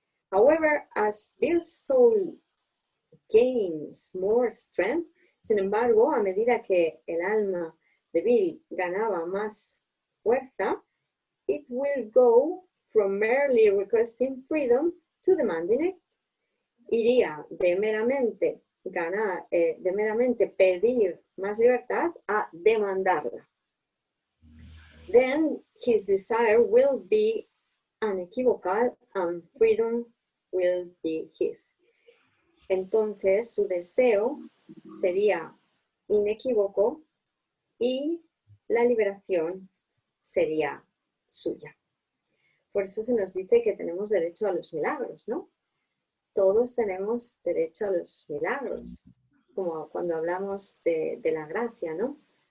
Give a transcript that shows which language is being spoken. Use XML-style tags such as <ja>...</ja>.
<en>However, as Bill's soul gains more strength,</en> <es>sin embargo, a medida que el alma de Bill ganaba más fuerza,</es> <en>it will go from merely requesting freedom to demanding it.</en> <es>iría de meramente ganar, de meramente pedir más libertad a demandarla.</es> <en>Then his desire will be unequivocal and freedom will be his.</en> <es>Entonces su deseo sería inequívoco y la liberación sería suya. Por eso se nos dice que tenemos derecho a los milagros, ¿no? Todos tenemos derecho a los milagros, como cuando hablamos de la gracia, ¿no?</es>